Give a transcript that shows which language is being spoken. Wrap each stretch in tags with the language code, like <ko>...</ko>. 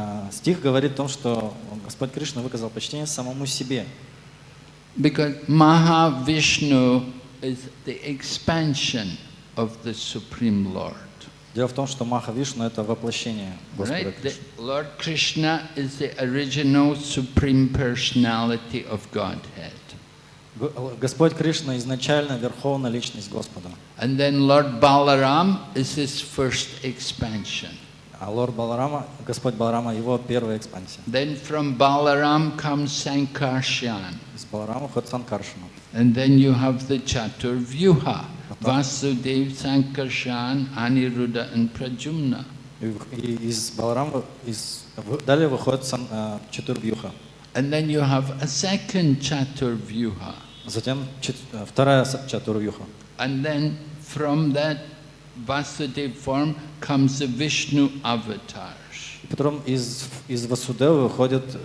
<ru>Стих говорит о том, что Господь Кришна выказал почтение самому себе.</ru> <en>Because Mahavishnu is the expansion of the Supreme Lord.</en> <ru>Дело в том, что Махавишну — это воплощение Господа</ru> <en>Right? The</en> <ru>Кришны.</ru> <en>Lord Krishna is the original Supreme Personality of Godhead.</en> <ru>Господь Кришна изначально верховная личность Господа.</ru> <en>And then Lord Balaram is his first expansion.</en> <ru>А Лорд Баларама, Господь Баларама, его первая экспансия.</ru> <en>Then from Balaram comes Sankarshan.</en> <ru>Из Баларама входит Санкаршана.</ru> <en>And then you have the Chaturvyuha, Vasudev, Sankarshan, Aniruddha and Pradyumna.</en> <ru>И из Баларама далее выходит Чатурвьюха.</ru> <en>And then you have a second Chaturvyuha.</en> <ru>Затем вторая Чатурвьюха.</ru> <en>And then from that Vasudev form comes the Vishnu avatars.</en> <ru>И потом из Васудевы выходит</ru>